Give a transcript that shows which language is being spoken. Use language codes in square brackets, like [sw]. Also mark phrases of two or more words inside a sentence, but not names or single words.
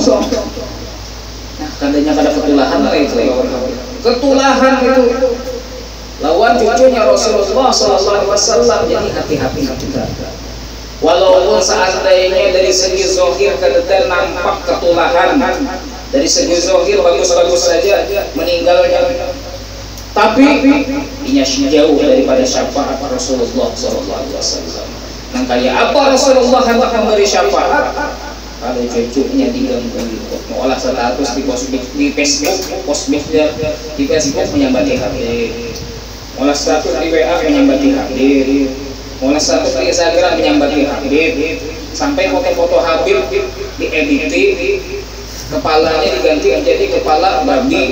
[bjn] Nah, kadanya kada ketulahan lah itu. Ketulahan itu lawan cucunya Rasulullah SAW. Jadi hati-hati kita. Walaupun seandainya dari segi zahir kada nampak ketulahan, dari segi zahir bagus-bagus saja meninggalnya, tapi inya jauh daripada syafaat Rasulullah SAW. Nah, kayak apa Rasulullah hendak memberi syafaat? Kalau cucunya diganggu, mengolah status di Facebook, di Facebook menyambati hadir, mengolah status di WA menyambati hadir, mengolah status di Instagram menyambati hadir, sampai foto-foto Habib diedit, kepalanya diganti menjadi kepala babi.